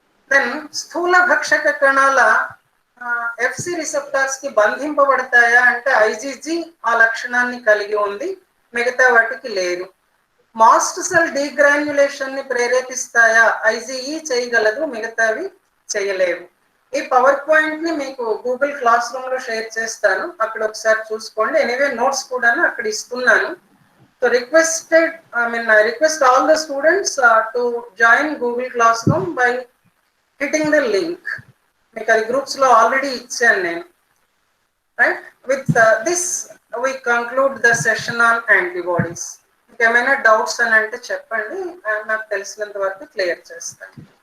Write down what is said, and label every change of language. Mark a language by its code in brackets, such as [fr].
[te] Then స్థూల భక్షక కణాల FC receptors కి బంధింపబడతాయా అంటే ఐజీజీ ఆ లక్షణాన్ని కలిగి ఉంది, మిగతా వాటికి లేదు. మాస్ట్ సెల్ డీగ్రాన్యులేషన్ ని ప్రేరేపిస్తాయా, ఐజీఈ చేయగలదు, మిగతావి చేయలేవు. ఈ పవర్ పాయింట్ ని మీకు గూగుల్ క్లాస్ రూమ్ లో షేర్ చేస్తాను, అక్కడ ఒకసారి చూసుకోండి. ఎనీవే నోట్స్ కూడా అక్కడ ఇస్తున్నాను, [en] So I request all the students to join Google Classroom by hitting the link. [te] మీకు అది గ్రూప్స్ లో ఆల్రెడీ ఇచ్చాను నేను. [en] Right, with this we conclude the session on antibodies. [te] ఇంకేమైనా డౌట్స్ అని అంటే చెప్పండి, నాకు తెలిసినంత వరకు క్లియర్ చేస్తాను.